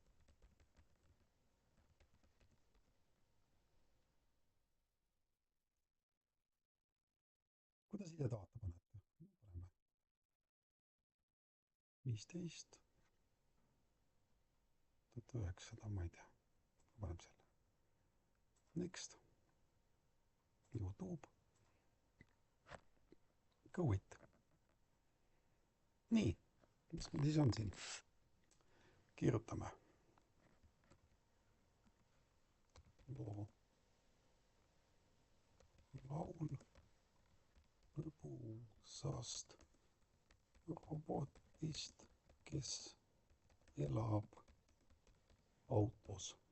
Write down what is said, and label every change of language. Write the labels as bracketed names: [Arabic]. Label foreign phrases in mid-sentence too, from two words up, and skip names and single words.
[Estonian] Kuidas ise tahate panete? Paneme 15, 1900, ma ei tea. Paneme selle. [English] Next. YouTube. Go it. [Estonian] Nii, mis meil siis on siin? Kirjutame. Loo. Laul lõbusast robotist, kes elab autos.